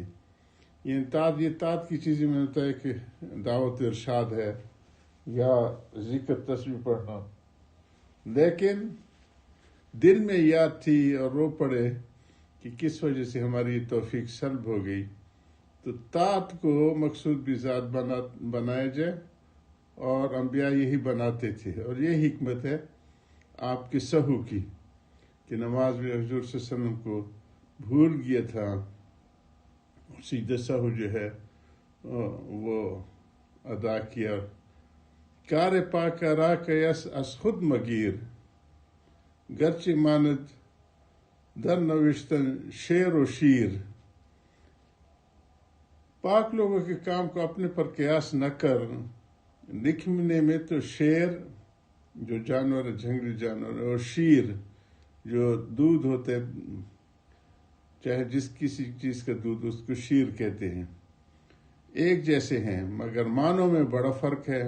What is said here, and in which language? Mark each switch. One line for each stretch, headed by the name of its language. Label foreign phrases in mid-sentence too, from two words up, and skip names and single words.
Urdu: یہ طاعت کی چیزیں میں ہوتا ہے کہ دعوت ارشاد ہے یا ذکر تسبیح پڑھنا، لیکن دل میں یاد تھی اور رو پڑے کہ کس وجہ سے ہماری یہ توفیق سلب ہو گئی، تو طاعت کو مقصود بھی ذات بنایا جائے، اور انبیاء یہی بناتے تھے۔ اور یہ حکمت ہے آپ کے سہو کی کہ نماز میں حضور
Arabic: صلی اللہ علیہ وسلم
Urdu: کو بھول گیا تھا، سجدہ سہو جو ہے وہ ادا کیا۔
Persian: کار پاک را کیس از خود مگیر، گرچہ ماند در نوشتن شعر و شیر۔
Urdu: پاک لوگوں کے کام کو اپنے پر قیاس نہ کر، لکھنے میں تو شعر جو جانور ہے، جنگلی جانور، اور شیر جو دودھ ہوتے، چاہے کسی چیز کا دودھ، اس کو شیر کہتے ہیں، ایک جیسے ہیں، مگر معنوں میں بڑا فرق ہے۔